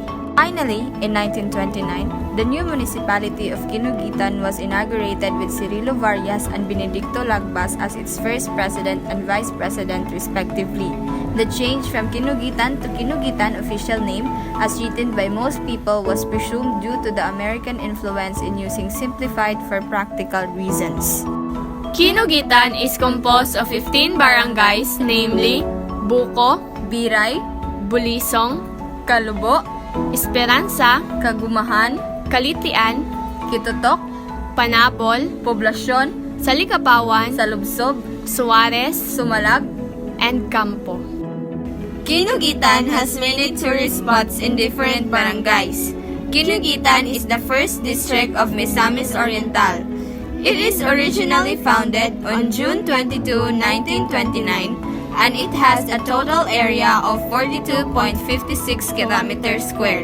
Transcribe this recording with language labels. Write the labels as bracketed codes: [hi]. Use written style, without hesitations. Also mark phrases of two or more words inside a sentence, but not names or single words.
[en] Finally, in 1929, the new municipality of Kinoguitan was inaugurated with Cirilo Varias and Benedicto Lagbas as its first president and vice president respectively. The change from Kinoguitan to Kinoguitan official name, as written by most people, was presumed due to the American influence in using simplified for practical reasons. Kinoguitan is composed of 15 barangays, namely Buko, Biray, Bulisong, Kalubo, Esperanza, Kagumahan, Kalitian, Kitutok, Panapol, Poblasyon, Salikapawan, Salubsob, Suarez, Sumalag, and Campo. Kinoguitan has many tourist spots in different barangays. Kinoguitan is the first district of Misamis Oriental. It is originally founded on June 22, 1929, and it has a total area of 42.56 kilometers square.